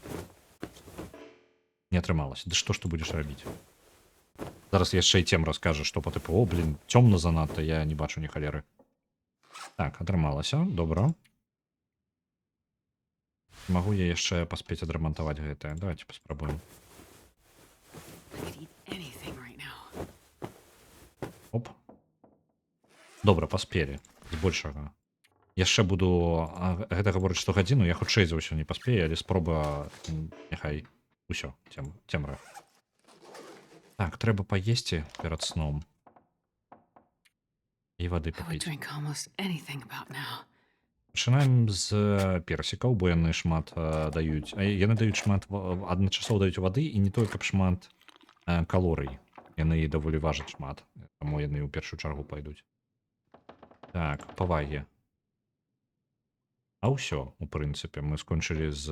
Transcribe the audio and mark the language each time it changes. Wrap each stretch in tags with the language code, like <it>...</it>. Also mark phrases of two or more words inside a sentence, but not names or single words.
<be>Не атрымалася. Ды што ж ты будзеш рабіць? Зараз яшчэ і цем раскажа, што па тыпу, цёмна занадта, я не бачу ні халеры. Так, атрымалася, добра. Магу я яшчэ паспець адрамантаваць гэтае. Давайте паспрабуем.</be> <en>I could eat anything right now.</en> <be>Оп. Добра, паспелі. Збольшага. Яшчэ буду... Гэта гаворыць, што гадзіну, я хутчэй за ўсё не паспею, але спроба... Няхай усё, цемра. Так, трэба паесці перад сном. І вады</be> <en>I would</en> <be>папіць.</be> <en>drink almost anything about now.</en> <be>Пачынаем з персікаў, бо яны шмат даюць. Яны даюць шмат адначасова даюць вады і не тое, каб шмат калорый. Яны даволі важаць шмат, таму яны ў першую чаргу пайдуць. Так, павагі. Ўсё, у прынцыпе, мы скончылі з...</be>